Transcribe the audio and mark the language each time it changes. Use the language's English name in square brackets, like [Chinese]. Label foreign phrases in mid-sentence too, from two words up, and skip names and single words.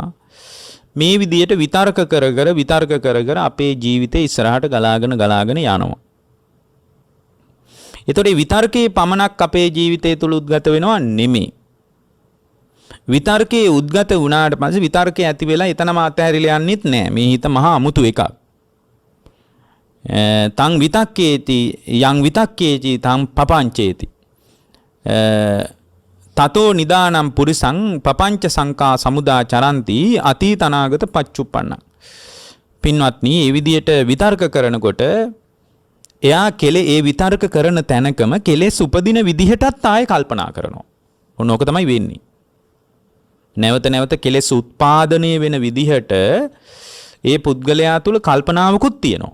[Sinhala] මේ විදියට විතර්ක කර අපේ ජීවිතේ ඉස්සරහට ගලාගෙන යනවා. ඒතකොට විතර්කයේ පමණක් අපේ ජීවිතය තුල උද්ගත වෙනවා නෙමෙයි. විතර්කයේ උද්ගත වුණාට පස්සේ විතර්කයේ ඇති වෙලා එතනම අතහැරිලා යන්නෙත් නෑ. මේ හිත මහා අමුතු එකක්. [Pali] තං විතක්කේති යං විතක්කේති තං පපංචේති. තතෝ නිදානම් පුරිසං පපංච සංකා සමුදා චරಂತಿ අතීතනාගත පච්චුප්පන්න. [Sinhala] පින්වත්නි, මේ විදියට විතර්ක කරනකොට එයා ඒ විතර්ක කරන තැනකම කෙලෙස් උපදින විදිහටත් ආයෙ කල්පනා කරනවා. ඔන්න ඕක තමයි වෙන්නේ. නැවත කෙලෙස් උත්පාදනය වෙන විදිහට ඒ පුද්ගලයා තුල කල්පනාවකුත් තියෙනවා.